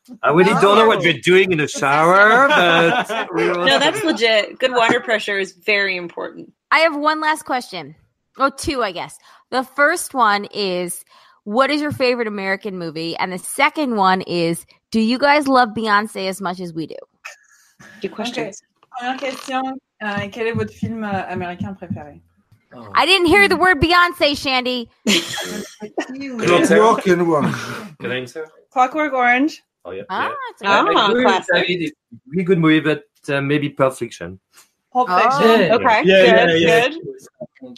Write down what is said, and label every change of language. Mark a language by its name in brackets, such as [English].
[English] I really don't know what you're doing in the shower, but no, that's legit. Good water pressure is very important. I have one last question. Oh, two, I guess. The first one is, what is your favorite American movie? And the second one is, do you guys love Beyonce as much as we do? Good questions. [French] Première question, quel est votre film américain préféré? [English] Oh. I didn't hear the word Beyonce, Shandy. Clockwork one. Can I answer? Clockwork Orange. Oh yeah. It's classic. It's a really good movie, but maybe Pulp Fiction. Pulp Oh. Fiction. Yeah. Okay, good.